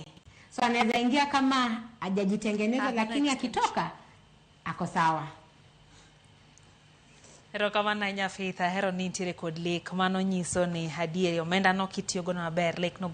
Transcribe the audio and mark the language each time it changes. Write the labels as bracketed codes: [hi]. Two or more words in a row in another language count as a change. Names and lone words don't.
[sw] So anaweza ingia kama hajajitengeneza lakini akitoka ako sawa. [luo] Erokamano ahinya Faith, ahero ni intiere kod lek mano nyiso ni adieri omenda no kitiyo godo maber lek no